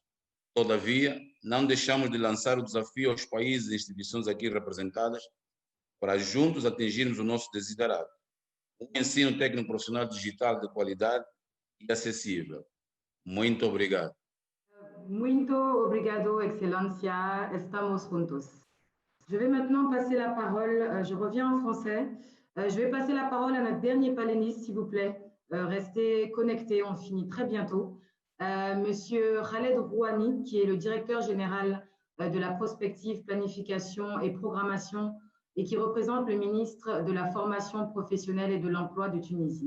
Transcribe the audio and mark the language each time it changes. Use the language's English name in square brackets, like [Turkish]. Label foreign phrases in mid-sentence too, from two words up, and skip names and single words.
[Portuguese] Todavia, não deixamos de lançar o desafio aos países e instituições aqui representadas para juntos atingirmos o nosso desiderado: um ensino técnico profissional digital de qualidade e acessível. Muito obrigado. Muito obrigado, Excelência. Estamos juntos. [French] Je vais maintenant passer la parole, je reviens en français. Je vais passer la parole à notre dernier panéliste, s'il vous plaît. Restez connectés, on finit très bientôt. Monsieur Khaled Rouhani, qui est le directeur général de la prospective, planification et programmation et qui représente le ministre de la formation professionnelle et de l'emploi de Tunisie.